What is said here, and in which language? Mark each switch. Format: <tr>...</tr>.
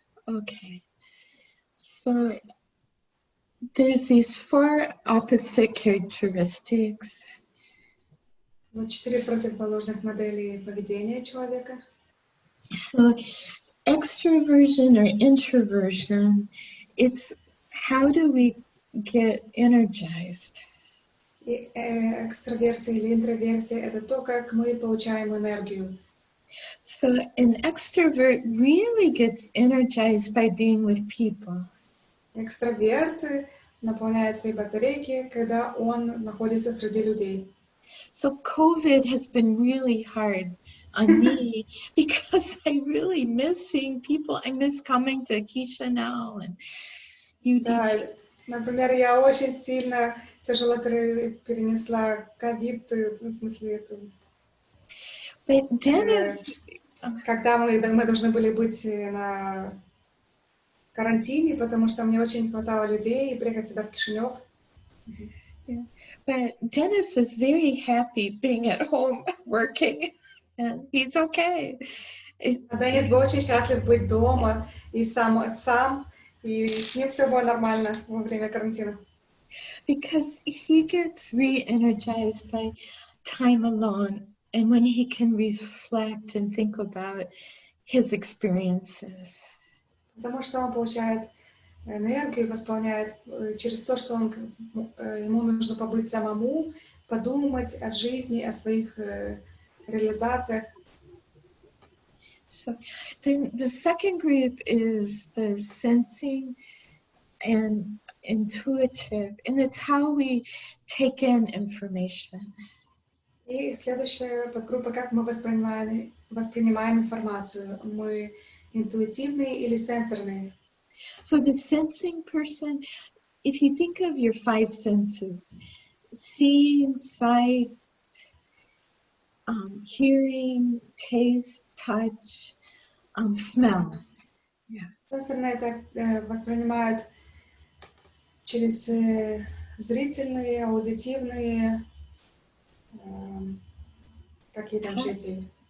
<en>Okay, so there's these 4 opposite characteristics.</en> <ru>Вот 4 противоположных модели поведения человека.</ru> <en>So extroversion or introversion, it's how do we get energized?</en> <ru>И экстраверсия или интроверсия — это то, как мы получаем энергию.</ru> <en>So an extrovert really gets energized by being with people.</en> <ru>Экстраверт наполняет свои батарейки, когда он находится среди людей.</ru> <en>So COVID has been really hard on me because I really miss seeing people. I miss coming to Chisinau and UD.</en> <ru>Да, например, я очень сильно тяжело перенесла ковид, в смысле, это,</ru> <en>But Dennis,</en> <ru>когда мы должны были быть на карантине, потому что мне очень не хватало людей, и приехать сюда в Кишинев.</ru> <en>yeah. But Dennis is very happy being at home working, and he's okay.</en> <ru>Денис был очень счастлив быть дома и сам, и с ним все было нормально во время карантина.</ru> <en>Because he gets re-energized by time alone, and when he can reflect and think about his experiences.</en> <ru>Потому что он получает энергию, восполняет через то, что ему нужно побыть самому, подумать о жизни, о своих реализациях.</ru> <en>So then the second group is the sensing and intuitive, and it's how we take in information.</en> <ru>И следующая подгруппа, как мы воспринимаем информацию. Мы интуитивные или сенсорные?</ru> <en>So the sensing person, if you think of your 5 senses, seeing, sight, hearing, taste, touch, smell. Yeah.</en> <ru>Сенсорные это воспринимают через зрительные, аудитивные, какие там еще эти,</ru>